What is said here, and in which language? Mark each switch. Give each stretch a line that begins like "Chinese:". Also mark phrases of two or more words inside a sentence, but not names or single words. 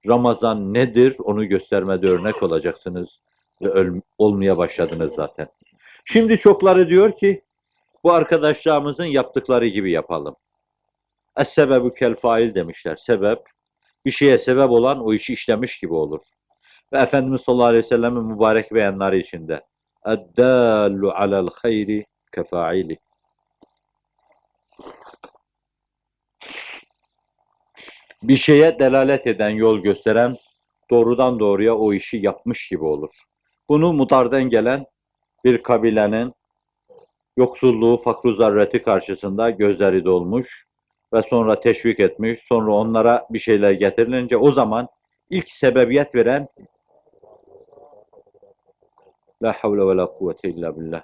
Turkish: Ramazan nedir onu göstermede örnek olacaksınız ve olmaya başladınız zaten. Şimdi çokları diyor ki bu arkadaşlarımızın yaptıkları gibi yapalım.
Arabic: السبب كالفاعل
Turkish: demişler. Sebep, bir şeye sebep olan o işi işlemiş gibi olur. Ve Efendimiz
Arabic: صلى الله عليه وسلم'in
Turkish: mübarek beyanları içinde
Arabic: اَدَّالُ عَلَى الْخَيْرِ كَفَاعِلِ.
Turkish: Bir şeye delalet eden, yol gösteren doğrudan doğruya o işi yapmış gibi olur. Bunu Mudar'dan gelen bir kabilenin yoksulluğu, fakru zarreti karşısında gözleri dolmuş ve sonra teşvik etmiş, sonra onlara bir şeyler getirilince o zaman ilk sebebiyet veren
Arabic: لا حول ولا قوة إلا بالله.